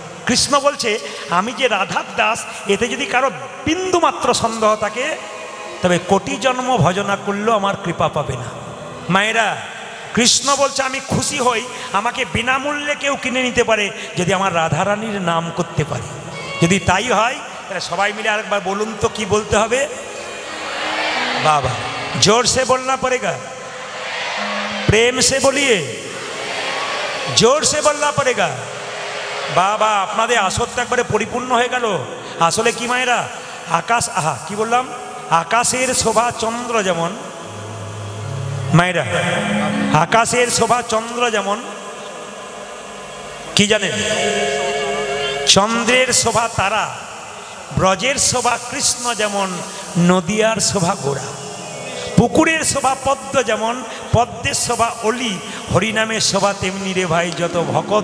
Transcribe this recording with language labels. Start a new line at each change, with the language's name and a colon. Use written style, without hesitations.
Bangla: কৃষ্ণ বলছে আমি যে রাধার দাস, এতে যদি কারো বিন্দু মাত্র সন্দেহ থাকে তবে কোটি জন্ম ভজনা করলেও আমার কৃপা পাবে না। মায়েরা, কৃষ্ণ বলছে আমি খুশি হই আমাকে বিনামূল্যে কেউ কিনে নিতে পারে যদি আমার রাধারানীর নাম করতে পারে। যদি তাই হয় তাহলে সবাই মিলে আরেকবার বলুন তো কি বলতে হবে?
Hindi: বাবা जोर से बोलना पड़ेगा, प्रेम से बोलिए, जोर से बोलना पड़ेगा।
Bangla: বাবা আপনাদের আসরটা একবারে পরিপূর্ণ হয়ে গেল। আসলে কি মায়েরা, আকাশ আহা কি বললাম, আকাশের শোভা চন্দ্র যেমন, মায়েরা আকাশের শোভা চন্দ্র যেমন, কি জানেন চন্দ্রের শোভা তারা, ব্রজের শোভা কৃষ্ণ যেমন, নদিয়ার শোভা গোড়া, পুকুরের শোভা পদ্ম যেমন, পদ্মের শোভা অলি, হরিনামের শোভা তেমনি রে ভাই যত ভকত।